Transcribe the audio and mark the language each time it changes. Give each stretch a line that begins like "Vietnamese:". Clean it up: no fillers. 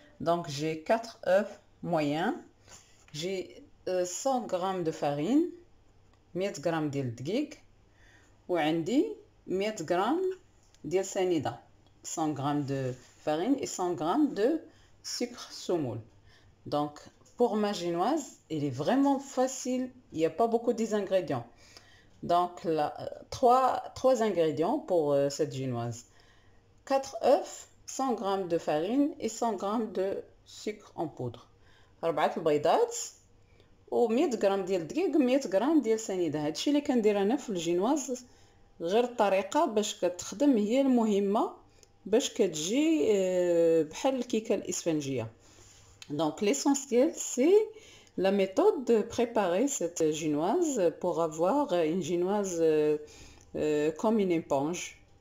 Arabic: دونك جي 4 œufs موين، جي 100 غرام دو فارين، 100 غرام ديال الدقيق، وعندي 100 غرام ديال سنيدة، 100 غرام de farine et
French: 100 grammes de sucre semoule. Donc pour ma génoise, il est vraiment facile, il n'y a pas beaucoup d'ingrédients. Donc là, 3 ingrédients pour cette génoise. 4 œufs, 100 grammes de farine et 100 grammes de sucre en poudre.
Arabic: 4 البيضات و 100 غرام ديال الدقيق و 100 غرام ديال سنيدة. هادشي اللي كندير انا في الجينواز، غير الطريقه باش كتخدم هي المهمه باش كتجي بحال الكيكه الاسفنجيه.
French: Donc l'essentiel c'est la méthode de préparer cette génoise pour avoir une génoise comme une éponge.